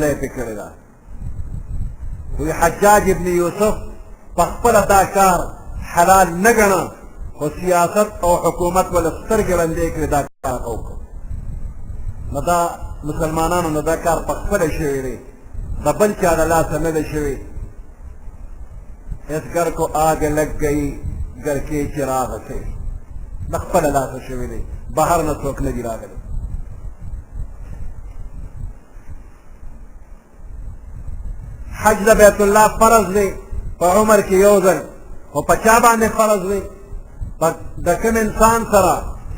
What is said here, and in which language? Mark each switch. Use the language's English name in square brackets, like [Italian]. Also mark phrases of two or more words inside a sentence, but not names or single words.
[Pashto] یې پې کړې ده وی حجاج ابن یوسف په خپله دا کار حلال نه ګڼه خو سیاست او حکومت ولې سترګې ړندې کړې دا کار وکړو نو دا مسلمانانو نه دا کار په خپله شوی دی د بل چا د لاسه نه دی شوی [Urdu] اس گھر کو آگ لگ گئی گھر کے چراغ سے [Pashto] د خپله لاسه شوی دی بهر نه څوک نه دي راغلی حج د بیت الله فرض دی په عمر کې یو ځل خو په چا باندې فرض دی د کوم انسان سره چې